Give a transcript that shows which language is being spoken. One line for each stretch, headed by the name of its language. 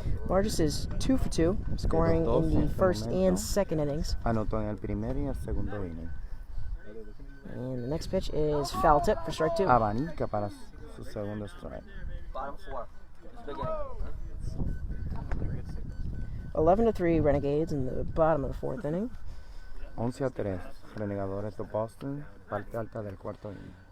English: Margis is 2 for 2, scoring in the first and second innings.
Spanish: Anotó en el primer y el segundo inning.
English: And the next pitch is foul tip for strike 2.
Spanish: Abanica para su segundo strike.
English: Bottom 4. Big inning. 11-3 Renegades in the bottom of the fourth inning.
Spanish: 11-3. Renegadores de Boston, parte alta del cuarto inning.